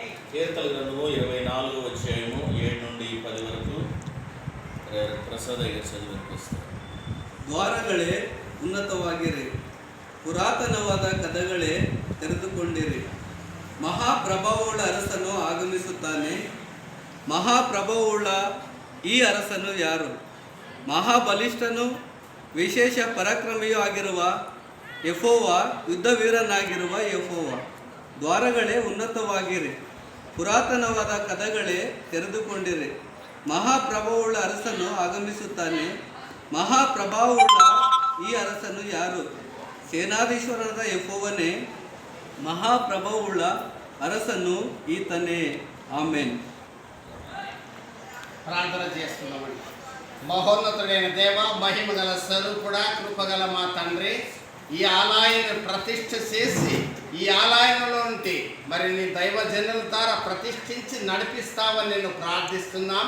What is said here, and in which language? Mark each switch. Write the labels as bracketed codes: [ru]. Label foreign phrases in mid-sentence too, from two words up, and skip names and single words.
[te] కీర్తన గ్రంథము 24వ అధ్యాయము 7 నుండి 10 వరకు [kn] ಪ್ರಸಾದ ಈಗ ಚದಿವಿನಿಪಿಸ್ತಾರೆ. ದ್ವಾರಗಳೇ ಉನ್ನತವಾಗಿರಿ, ಪುರಾತನವಾದ ಕದಗಳೇ ತೆರೆದುಕೊಂಡಿರಿ. ಮಹಾಪ್ರಭಾವವುಳ್ಳ ಅರಸನು ಆಗಮಿಸುತ್ತಾನೆ. ಮಹಾಪ್ರಭಾವವುಳ್ಳ ಈ ಅರಸನು ಯಾರು? ಮಹಾಬಲಿಷ್ಠನು ವಿಶೇಷ ಪರಾಕ್ರಮಿಯೂ ಆಗಿರುವ ಯೆಹೋವ, ಯುದ್ಧವೀರನಾಗಿರುವ ಯೆಹೋವ. ದ್ವಾರಗಳೇ ಉನ್ನತವಾಗಿರಿ, ಪುರಾತನವಾದ ಕದಗಳೇ ತೆರೆದುಕೊಂಡಿರಿ. ಮಹಾಪ್ರಭಾವವುಳ್ಳ ಅರಸನು ಆಗಮಿಸುತ್ತಾನೆ. ಮಹಾಪ್ರಭಾವವುಳ್ಳ ಈ ಅರಸನು ಯಾರು? ಸೇನಾಧೀಶ್ವರನಾದ ಯೆಹೋವನೇ, ಮಹಾಪ್ರಭಾವವುಳ್ಳ ಅರಸನು ಈತನೇ. ಆಮೆನ್. [te] ప్రార్థన చేస్తున్నామండి. మహోన్నతుడైన దేవ, మహిమగల స్వరూపుడా, కృపగల మా తండ్రి, ఈ ఆలయాన్ని ప్రతిష్ఠ చేసి ఈ ఆలయంలో ఉంటే మరి నీ దైవజనుల ద్వారా ప్రతిష్ఠించి నడిపిస్తావని నేను ప్రార్థిస్తున్నాం.